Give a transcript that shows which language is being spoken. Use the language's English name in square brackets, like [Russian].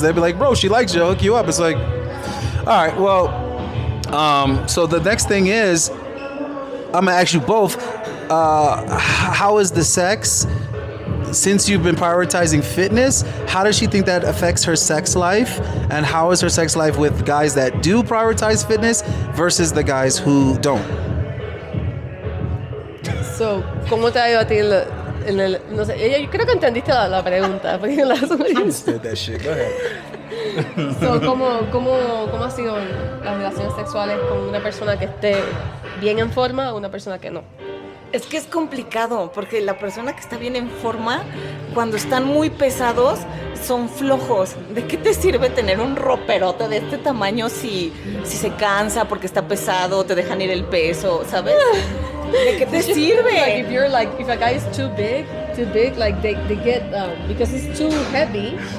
[English] They'll be like, bro, she likes you, I'll hook you up. It's like, all right, well, so the next thing is, I'm gonna ask you both, how is the sex? Since you've been prioritizing fitness, how does she think that affects her sex life? And how is her sex life with guys that do prioritize fitness versus the guys who don't? [Spanish] So, ¿cómo te ha ido a ti no sé, yo creo que entendiste la pregunta. Porque [English] Understood that shit. Go ahead. [Spanish] So, ¿cómo ha sido las relaciones sexuales con una persona que esté bien en forma o una persona que no? Es que es complicado, porque la persona que está bien en forma, cuando están muy pesados, son flojos. ¿De qué te sirve tener un roperote de este tamaño si se cansa porque está pesado, te dejan ir el peso, ¿sabes? ¿De qué te sirve? [English] Like if a guy is too big, like they get because it's too heavy.